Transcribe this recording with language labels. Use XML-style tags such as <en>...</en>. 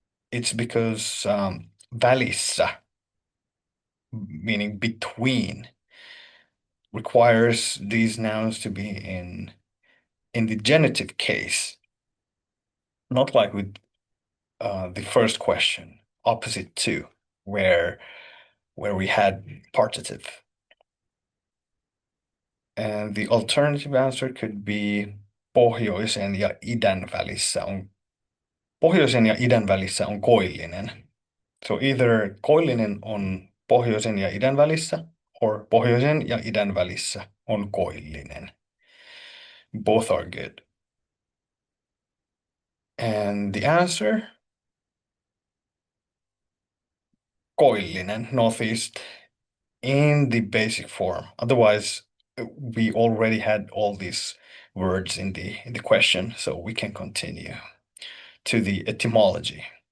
<en>It's because välissä, meaning between, requires these nouns to be in the genitive case, not like with the first question, opposite to, where we had partitive. And the alternative answer could be</en> <fi>pohjoisen ja idän välissä on pohjoisen ja idän välissä on koillinen.</fi> <en>So either</en> <fi>koillinen on pohjoisen ja idän välissä</fi> <en>or</en> <fi>pohjoisen ja idän välissä on koillinen.</fi> <en>Both are good. And the answer, koillinen, northeast, in the basic form. Otherwise, we already had all these words in the question, so we can continue to the etymology.</en>